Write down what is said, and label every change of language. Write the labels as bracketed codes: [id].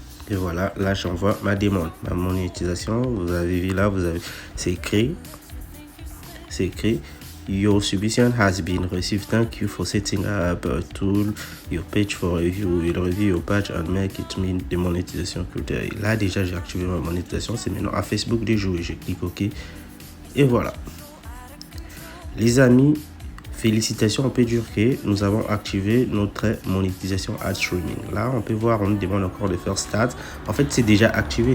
[fr] Et voilà, là j'envoie ma demande, ma monétisation. Vous avez vu là, c'est écrit. C'est écrit. [en] Your submission has been received. Thank you for setting up a tool, your page for review. We'll review your page and make it meet the monétisation criteria. [fr] Là déjà j'ai activé ma monétisation. C'est maintenant à Facebook de jouer. Je clique OK. Et voilà. Les amis, félicitations, on peut dire que nous avons activé notre monétisation ad streaming. Là, on peut voir, on nous demande encore de faire start. En fait, c'est déjà activé.